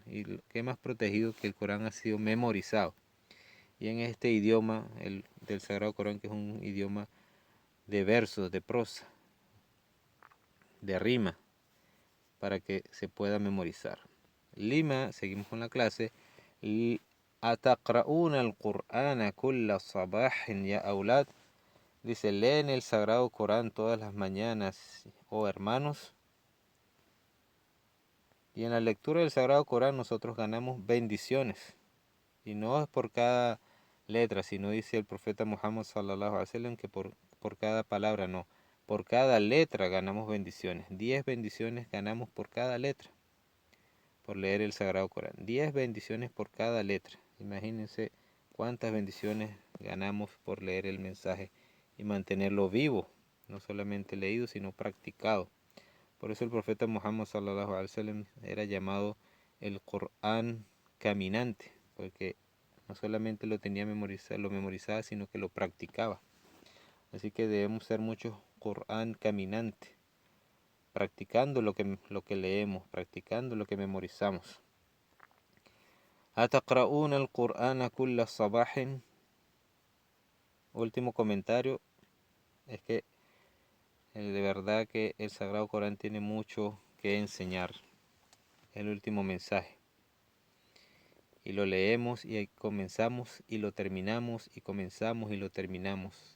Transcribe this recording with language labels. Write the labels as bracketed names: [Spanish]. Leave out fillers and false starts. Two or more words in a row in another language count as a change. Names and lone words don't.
[Spanish] Y qué más protegido que el Corán ha sido memorizado. Y en este idioma del Sagrado Corán, que es un idioma de versos, de prosa, de rima, para que se pueda memorizar. Lima, seguimos con la clase. [Arabic] أتقرؤون القرآن كل صباح يا أولاد. [Spanish] Dice, leen el Sagrado Corán todas las mañanas, oh hermanos. Y en la lectura del Sagrado Corán nosotros ganamos bendiciones. Y no es por cada letra, sino dice el profeta Muhammad [Arabic] صلى الله عليه وسلم [Spanish] que por cada palabra, no. Por cada letra ganamos bendiciones. 10 bendiciones ganamos por cada letra, por leer el Sagrado Corán. 10 bendiciones por cada letra. Imagínense cuántas bendiciones ganamos por leer el mensaje y mantenerlo vivo, no solamente leído, sino practicado. Por eso el profeta Muhammad [Arabic] صلى الله عليه وسلم [Spanish] era llamado el Corán caminante, porque no solamente lo tenía memorizado, lo memorizaba, sino que lo practicaba. Así que debemos ser muchos Corán caminante, practicando lo que leemos, practicando lo que memorizamos. [Arabic] أتقرؤون القرآن كل صباح. [Spanish] Último comentario es que De verdad que el Sagrado Corán tiene mucho que enseñar. El último mensaje. Y lo leemos y comenzamos y lo terminamos y comenzamos y lo terminamos.